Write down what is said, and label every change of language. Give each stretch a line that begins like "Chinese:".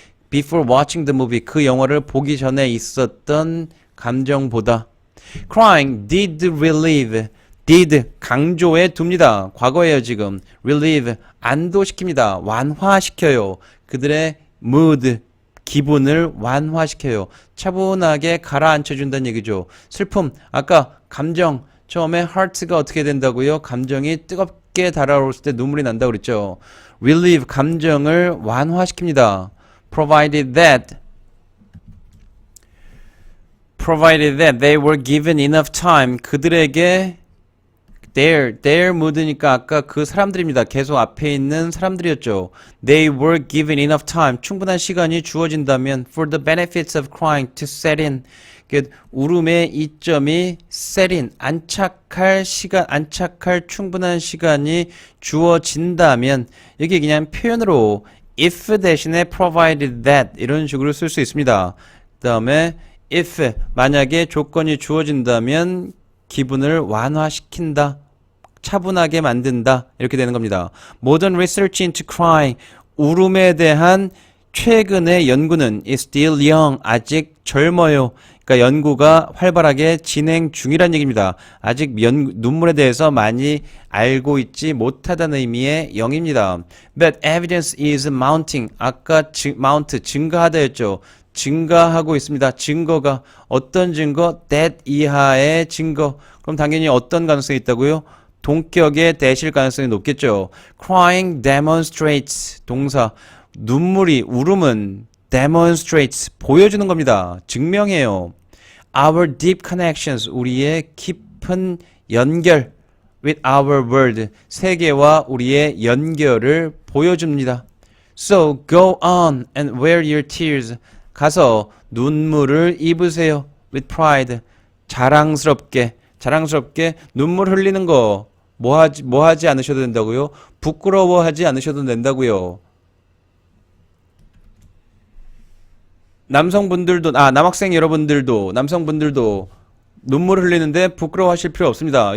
English: Before watching the movie
Korean: 그 영화를 보기 전에 있었던 감정보다
English: Crying did relieve.
Korean: did 강조해 둡니다. 과거예요 지금. relieve 안도시킵니다. 완화시켜요. 그들의 mood 기분을 완화시켜요. 차분하게 가라앉혀준다는 얘기죠. 슬픔, 아까 감정, 처음에 heart가 어떻게 된다고요? 감정이 뜨겁게 달아올을 때 눈물이 난다고 그랬죠. relieve, 감정을 완화시킵니다.
English: provided that they were given enough time.
Korean: 그들에게 their mood니까 아까 그 사람들입니다. 계속 앞에 있는 사람들이었죠.
English: They were given enough time.
Korean: 충분한 시간이 주어진다면
English: for the benefits of crying to set in.
Korean: 울음의 이점이 set in, 안착할 시간, 안착할 충분한 시간이 주어진다면 여기 그냥 표현으로 if 대신에 provided that 이런 식으로 쓸 수 있습니다. 그 다음에 if 만약에 조건이 주어진다면 기분을 완화시킨다, 차분하게 만든다 이렇게 되는 겁니다.
English: Modern research into crying,
Korean: 울음에 대한 최근의 연구는
English: is still young,
Korean: 아직 젊어요. 그러니까 연구가 활발하게 진행 중이란 얘기입니다. 아직 눈물에 대해서 많이 알고 있지 못하다는 의미의 young입니다.
English: But evidence is mounting, 아까 mount,
Korean: 증가하다 했죠. 증가하고 있습니다. 증거가 어떤 증거? that 이하의 증거. 그럼 당연히 어떤 가능성이 있다고요? 동격의 that일 가능성이 높겠죠.
English: Crying demonstrates, 동사.
Korean: 눈물이, 울음은 demonstrates, 보여주는 겁니다. 증명해요.
English: Our deep connections,
Korean: 우리의 깊은 연결
English: with our world,
Korean: 세계와 우리의 연결을 보여줍니다.
English: So go on and wear your tears.
Korean: 가서 눈물을 입으세요.
English: with pride.
Korean: 자랑스럽게 눈물 흘리는 거 뭐 하지 않으셔도 된다고요? 부끄러워하지 않으셔도 된다고요. 남학생 여러분들도, 남성분들도 눈물 흘리는데 부끄러워하실 필요 없습니다.